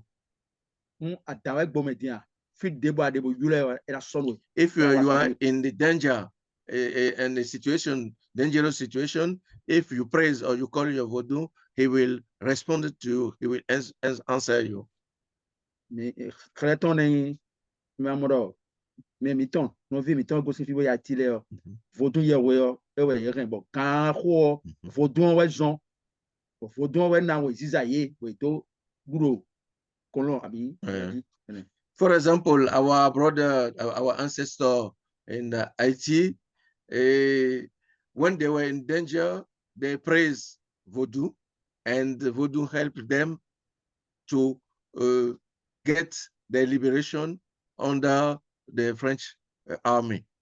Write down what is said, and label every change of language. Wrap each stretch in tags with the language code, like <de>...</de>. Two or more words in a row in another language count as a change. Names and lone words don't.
<en>If you are in the danger and a situation, dangerous situation, if you praise or you call your Voodoo, he will respond to you. He will answer you.</en> <fon>Mais miton no vi miton go si fi ya ti le Vodoun ye we e we ye kan bo kan ho Vodoun we jon Vodoun we na we zizaye we to guro kolon abi.</fon> <en>For example, our brother, our ancestor in Haiti, when they were in danger, they praised Voodoo, and Voodoo helped them to get their liberation under the French army.</en>